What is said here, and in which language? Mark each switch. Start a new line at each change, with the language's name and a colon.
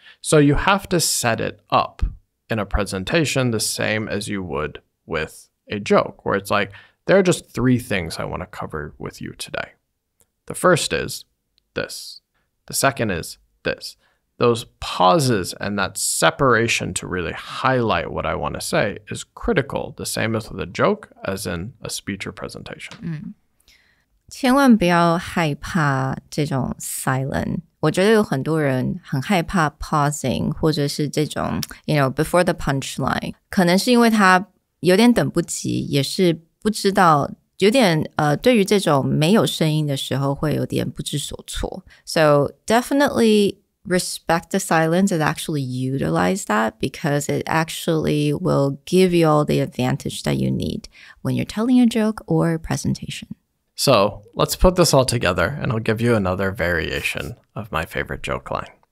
English: So you have to set it up in a presentation the same as you would with a joke, where it's like, there are just 3 things I want to cover with you today. The first is this. The second is this. Those pauses and that separation to really highlight what I want to say is critical, the same as with a joke as in a speech or presentation.
Chinese: 千万不要害怕这种 silent。我觉得有很多人很害怕 pausing 或者是这种
English: before the punchline，
Chinese: 可能是因为他有点等不及，也是不知道有点对于这种没有声音的时候会有点不知所措。
English: So definitely respect the silence and actually utilize that, because it actually will give you all the advantage that you need when you're telling a joke or a presentation. So let's put this all together and I'll give you another variation of my favorite joke line.